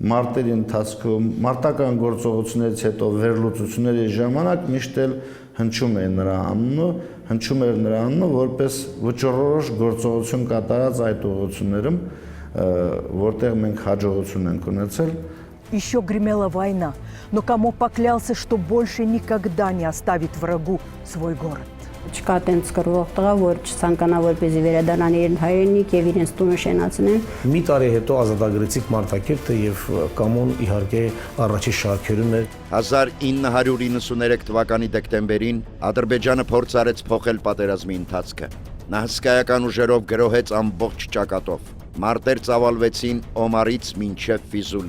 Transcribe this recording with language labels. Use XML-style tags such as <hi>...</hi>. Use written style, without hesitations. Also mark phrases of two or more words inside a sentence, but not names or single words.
<hy>մարտերի ընթացքում, մարտական գործողություններից հետո վերլուծությունների ժամանակ միշտ էլ հնչում էր նրա անունը, որպես վճռորոշ գործողություն կատարած այդ ուղղություններում, որտեղ մենք հաջողություն ենք ունեցել։</hy> <ru>Еще гремела война, но Камо поклялся, что больше никогда не оставит врагу свой город.</ru> <hy>Չկա տենց կրվող տղա, որ չցանկանա որպեսզի վերադառնան իր հայրենիք եւ իրենց տունը շենացնեն։ Մի տարի հետո ազատագրեցիք Մարտակերտը եւ Կամոն իհարկե առաջի շարքերում էր։ 1993 թվականի դեկտեմբերին Ադրբեջանը փորձ արեց փոխել պատերազմի ընթացքը։ Նա հսկայական ուժերով գրոհեց ամբողջ ճակատով։ Մարտեր ծավալվեցին Օմարից մինչև Ֆիզուլի։</hy>